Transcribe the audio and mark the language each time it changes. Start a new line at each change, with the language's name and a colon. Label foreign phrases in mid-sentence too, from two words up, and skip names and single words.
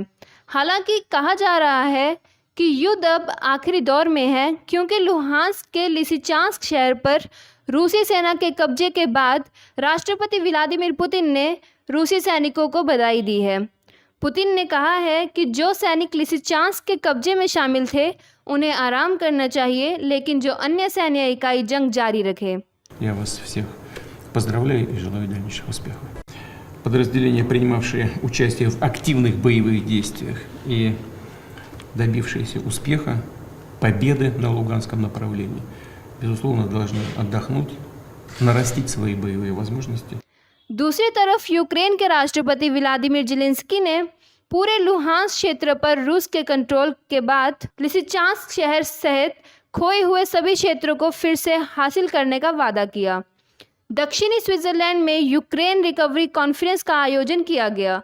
Hindi: हालांकि कहा जा रहा है कि युद्ध अब आखिरी दौर में है, क्योंकि लुहांस्क के लिसिचांस्क शहर पर रूसी सेना के कब्जे के बाद राष्ट्रपति व्लादिमीर पुतिन ने रूसी सैनिकों को बधाई दी है। पुतिन ने कहा है कि जो सैनिक लिसिचांस्क के कब्जे में शामिल थे उन्हें आराम करना चाहिए, लेकिन जो अन्य सैन्य इकाई जंग जारी रखे।
Russian: Я вас всех поздравляю и желаю дальнейших успехов. Подразделения, принимавшие участие в активных боевых действиях и добившиеся успеха, победы на Луганском направлении, безусловно, должны отдохнуть, нарастить свои боевые возможности.
Hindi: दूसरी तरफ यूक्रेन के राष्ट्रपति व्लादिमीर ज़ेलेंस्की ने पूरे लुहांस्क क्षेत्र पर रूस के कंट्रोल के बाद लिसिचांस्क शहर सहित खोए हुए सभी क्षेत्रों को फिर से हासिल करने का वादा किया। दक्षिणी स्विट्जरलैंड में यूक्रेन रिकवरी कॉन्फ्रेंस का आयोजन किया गया।